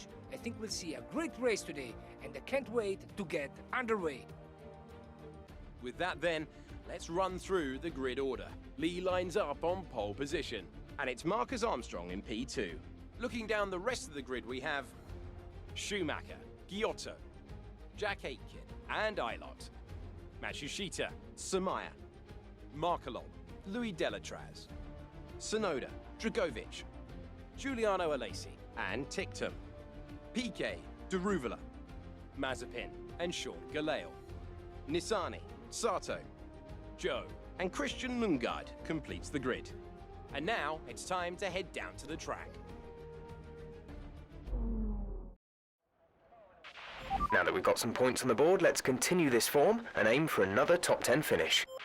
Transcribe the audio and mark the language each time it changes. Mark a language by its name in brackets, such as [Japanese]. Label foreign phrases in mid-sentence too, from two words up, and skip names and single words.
[English] I think we'll see a great race today, and I can't wait to get underway. With that then, let's run through the grid order. Lee lines up on pole position, and it's Marcus Armstrong in P2. Looking down the rest of the grid, we have Schumacher, Giotto, Jack Aitken, and Ilott, Matsushita, Samaya, Markelov, Louis Delatraz, Sonoda, Dragovic, Giuliano Alesi, and Ticktum, Piquet, Daruvala, Mazepin, and Sean Galeo, Nissani, Sato, Joe, and Christian Lundgaard completes the grid. And now it's time to head down to the track. Now that we've got some points on the board, let's continue this form and aim for another top 10 finish.